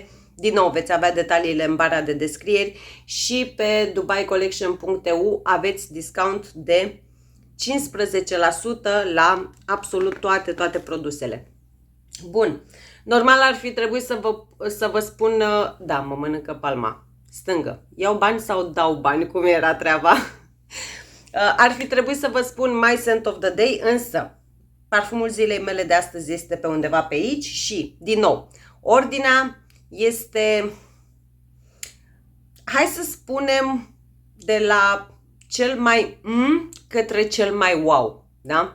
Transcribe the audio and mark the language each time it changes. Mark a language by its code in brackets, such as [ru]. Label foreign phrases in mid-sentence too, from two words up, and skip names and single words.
[ro] Din nou, veți avea detaliile în bara de descrieri și pe dubaicollection.eu aveți discount de 15% la absolut toate produsele. Bun, normal ar fi trebuit să vă spun, da, mă mănâncă palma, stângă, iau bani sau dau bani, cum era treaba? Ar fi trebuit să vă spun [en] my scent of the day, [ro] însă parfumul zilei mele de astăzi este pe undeva pe aici și, din nou, ordinea este, hai să spunem, de la cel mai către cel mai wow, da?